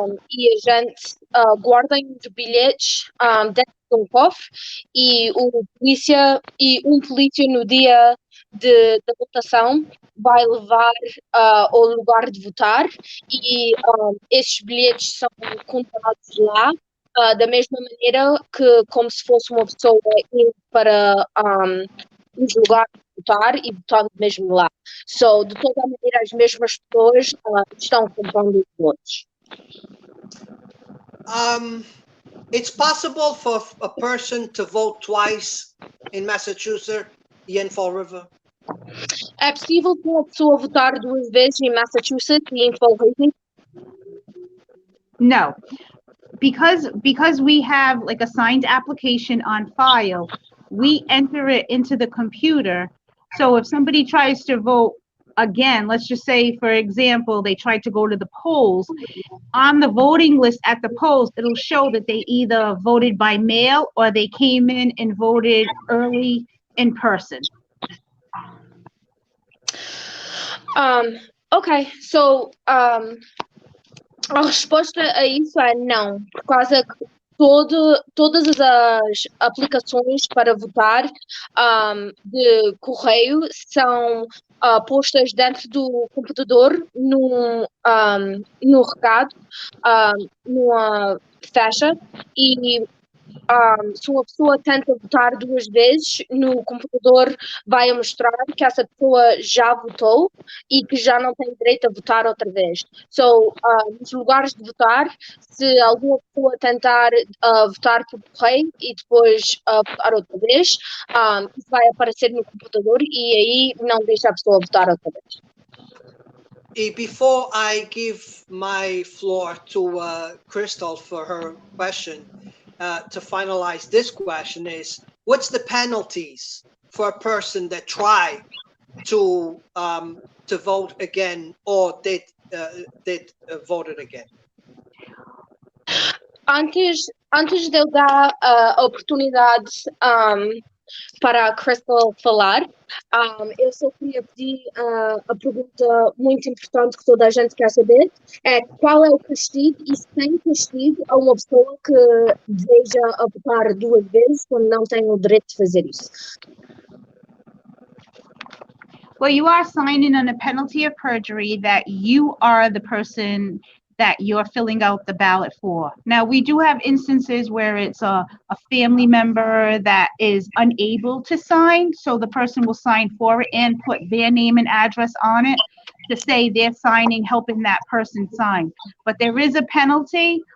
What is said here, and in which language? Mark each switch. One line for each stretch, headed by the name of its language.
Portuguese: e a gente guarda os bilhetes dentro de um cofre e um polícia no dia da votação vai levar ao lugar de votar e esses bilhetes são contados lá da mesma maneira que como se fosse uma pessoa indo para os lugares de votar e votando mesmo lá. So, de toda a maneira, as mesmas pessoas estão contando os votos.
English: It's possible for a person to vote twice in Massachusetts e in Fall River?
Portuguese: É possível que uma pessoa votar duas vezes em Massachusetts e em Fall River?
English: No, because we have like a signed application on file, we enter it into the computer. So if somebody tries to vote again, let's just say, for example, they tried to go to the polls, on the voting list at the polls, it'll show that they either voted by mail or they came in and voted early in person.
Portuguese: Ok, so a resposta a isso é não, por causa que todas as aplicações para votar de correio são postas dentro do computador no recado, numa faixa, e se uma pessoa tenta votar duas vezes, no computador vai mostrar que essa pessoa já votou e que já não tem direito a votar outra vez. So, nos lugares de votar, se alguma pessoa tentar votar por correio e depois votar outra vez, isso vai aparecer no computador e aí não deixa a pessoa votar outra vez.
English: Before I give my floor to Crystal for her question, to finalize this question is, what's the penalties for a person that tried to vote again or did voted again?
Portuguese: Antes de eu dar a oportunidade para a Crystal falar, eu só queria pedir a pergunta muito importante que toda a gente quer saber, é qual é o castigo e se tem castigo a uma pessoa que deseja votar duas vezes quando não tem o direito de fazer isso.
English: Well, you are signing on a penalty of perjury that you are the person that you're filling out the ballot for. Now, we do have instances where it's a family member that is unable to sign, so the person will sign for it and put their name and address on it to say they're signing, helping that person sign. But there is a penalty